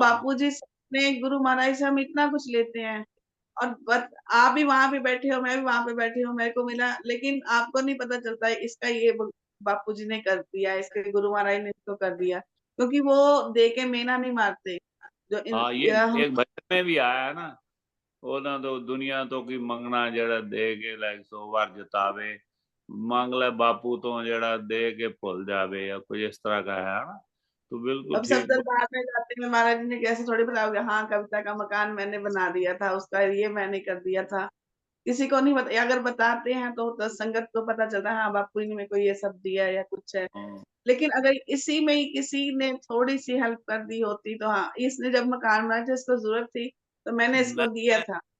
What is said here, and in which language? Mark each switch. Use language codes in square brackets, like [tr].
[hi] बापूजी ने गुरु महाराज से हम इतना कुछ लेते हैं, और आप भी वहां पे बैठे हो, मैं भी वहां पे बैठी हूँ, मेरे को मिला, लेकिन आपको नहीं पता चलता है इसका ये बापूजी ने कर दिया, इसके गुरु महाराज ने इसको कर दिया, क्योंकि वो दे के मेना नहीं मारते। जो हाँ, ये हम एक भजन में भी आया है ना, [pa] ਉਹਨਾਂ ਤੋਂ ਦੁਨੀਆ ਤੋਂ ਕੀ ਮੰਗਣਾ ਜਿਹੜਾ ਦੇ ਕੇ ਲੈ ਸੋ ਵਾਰ ਜਤਾਵੇ, ਮੰਗ ਲੈ ਬਾਪੂ ਤੋਂ ਜਿਹੜਾ ਦੇ ਕੇ ਭੁੱਲ जावे, [hi] या कुछ इस तरह का है ना। तो बिल्कुल अब सब ठीक दरबार में जाते हैं, महाराज जी ने कैसे थोड़ी बताओगे, हाँ कविता का मकान मैंने बना दिया था, उसका ये मैंने कर दिया था। किसी को नहीं बता, अगर बताते हैं तो संगत को पता चलता है, हाँ बापू जी ने मेरे को ये सब दिया या कुछ है। हाँ, लेकिन अगर इसी में ही किसी ने थोड़ी सी हेल्प कर दी होती, तो हाँ इसने जब मकान बनाया था, इसको जरूरत थी तो मैंने इसको दिया था।